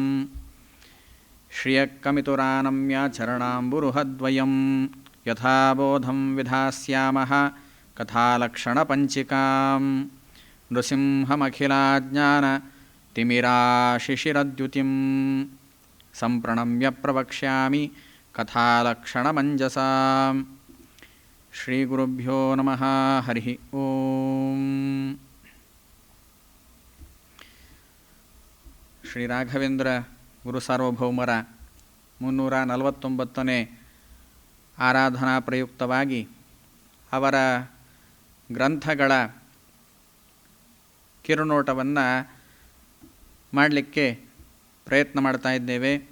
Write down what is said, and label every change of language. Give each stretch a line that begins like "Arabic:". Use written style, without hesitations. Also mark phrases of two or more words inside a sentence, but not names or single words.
Sanskrit: ಶ್ರಿಯಕ್ಕಮಿತುರಾನಮ್ಯ ಚರಣಾಂಬುರುಹದ್ವಯಂ ಯಥಾ ಬೋಧಂ ವಿಧಾಸ್ಯಾಮಃ ಕಥಾಲಕ್ಷಣಪಂಚಿಕಾಂ. ನೃಸಿಂಹಮಖಿಲಾಜ್ಞಾನ ತಿಮಿರಾಶಿಶಿರದ್ಯುತಿಂ ಸಂಪ್ರಣಮ್ಯ ಪ್ರವಕ್ಷ್ಯಾಮಿ ಕಥಾಲಕ್ಷಣಮಂಜಸಾ. ಶ್ರೀಗುರುಭ್ಯೋ ನಮಃ. ಹರಿ ಓಂ.
Kannada: ಶ್ರೀ ರಾಘವೇಂದ್ರ ಗುರು ಸಾರ್ವಭೌಮರ 349ನೇ ಆರಾಧನಾ ಪ್ರಯುಕ್ತವಾಗಿ ಅವರ ಗ್ರಂಥಗಳ ಕಿರುನೋಟವನ್ನು ಮಾಡಲಿಕ್ಕೆ ಪ್ರಯತ್ನ ಮಾಡ್ತಾ ಇದ್ದೇವೆ.